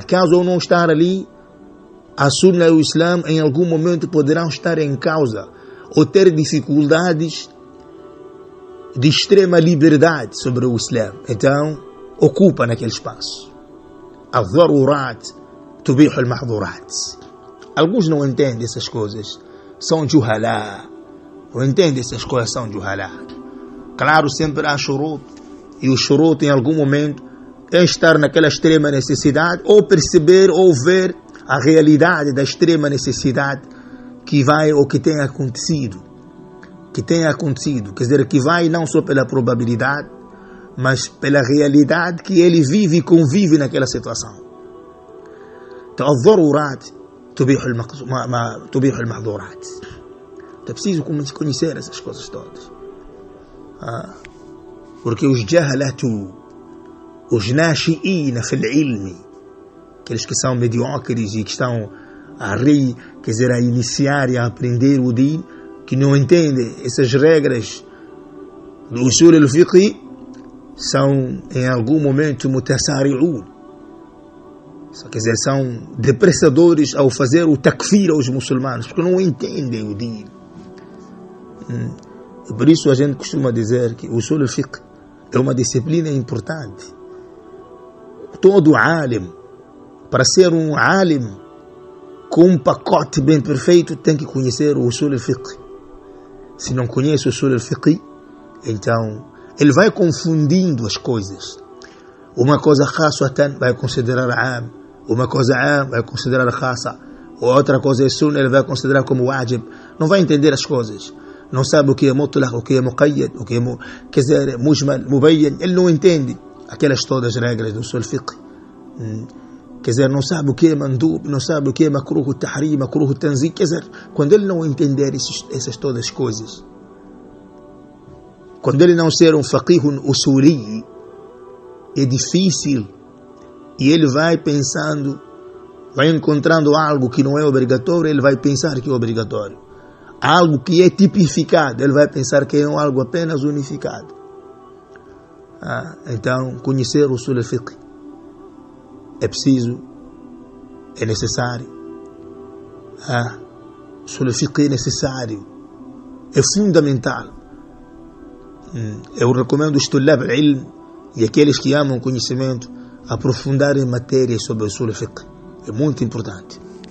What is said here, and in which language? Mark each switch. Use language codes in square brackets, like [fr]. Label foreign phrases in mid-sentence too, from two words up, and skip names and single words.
[pt] Caso eu não estar ali, a Sunna e o Islã em algum momento poderão estar em causa ou ter dificuldades de extrema liberdade sobre o Islã. Então, ocupa naquele espaço. [ar] Al-darurat tubihu al-mahdurat. [pt] Alguns não entendem essas coisas. São juhalá. Não entendem essas coisas, são juhalá. Claro, sempre há shurut. E o shurut em algum momento é estar naquela extrema necessidade ou perceber ou ver a realidade da extrema necessidade que vai ou que tem acontecido. Que tem acontecido. Quer dizer, que vai não só pela probabilidade, mas pela realidade que ele vive e convive naquela situação. Então, [ar] al-darurat tubihu al-mahdurat. [pt] É preciso conhecer essas coisas todas. Porque os jahalatu, os [ar] nashi'ina fil ilmi, [pt] aqueles que são mediocres e que estão quer dizer, a iniciar e a aprender o din, que não entendem essas regras do [ar] usul al-fiqh, [pt] são em algum momento mutassari'un. Quer dizer, são depressadores ao fazer o takfir aos muçulmanos, porque não entendem o din. Por isso a gente costuma dizer que o [ar] usul al-fiqh [pt] é uma disciplina importante. Todo alim, para ser um alim com um pacote bem perfeito, tem que conhecer o [ar] usul al-fiqh. [pt] Se não conhece o [ar] usul al-fiqh, [pt] então ele vai confundindo as coisas. Uma coisa khasatan vai considerar am, uma coisa am vai considerar khasa, outra coisa é sunna, ele vai considerar como wajib. Não vai entender as coisas. Não sabe o que é mutlaq, o que é muqayyad, o que é quer dizer, [ar] mujmal, mubayyan. [pt] Ele não entende aquelas todas as regras do [ar] usul fiqh. [pt] Quer dizer, não sabe o que é mandub, não sabe o que é [ar] makruh tahrim, makruh tanzih. [pt] Quer dizer, quando ele não entender essas todas as coisas, quando ele não ser um [ar] faqih usuli, [pt] é difícil, e ele vai pensando, vai encontrando algo que não é obrigatório, ele vai pensar que é obrigatório. Algo que é tipificado, ele vai pensar que é algo apenas unificado. Então, conhecer o [ar] usul al-fiqh [pt] é preciso, é necessário. O [ar] usul al-fiqh [pt] é necessário, é fundamental. Eu recomendo os [ar] tulab al-ilm [pt] e aqueles que amam conhecimento aprofundarem matérias sobre o [ar] usul al-fiqh. [pt] É muito importante.